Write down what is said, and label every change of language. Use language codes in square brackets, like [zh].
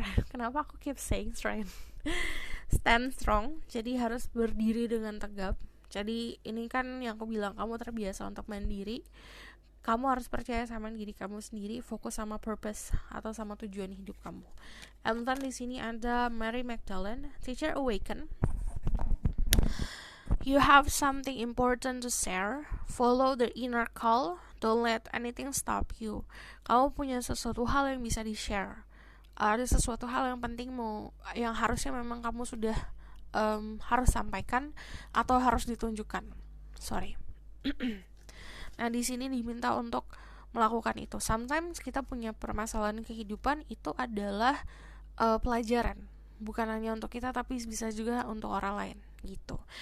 [id] Kenapa aku [en] keep saying strength? [id] Stand strong, jadi harus berdiri dengan tegap. Jadi ini kan yang aku bilang, kamu terbiasa untuk mandiri. Kamu harus percaya sama diri kamu sendiri, fokus sama purpose atau sama tujuan hidup kamu. [en] And then [id] di sini ada Mary Magdalene, Teacher Awaken. [en] You have something important to share. Follow the inner call. Don't let anything stop you. [id] Kamu punya sesuatu hal yang bisa di-share. Ada sesuatu hal yang penting yang harusnya memang kamu sudah harus sampaikan atau harus ditunjukkan. Sorry. Nah, di sini diminta untuk melakukan itu. Sometimes kita punya permasalahan kehidupan itu adalah pelajaran, bukan hanya untuk kita tapi bisa juga untuk orang lain gitu.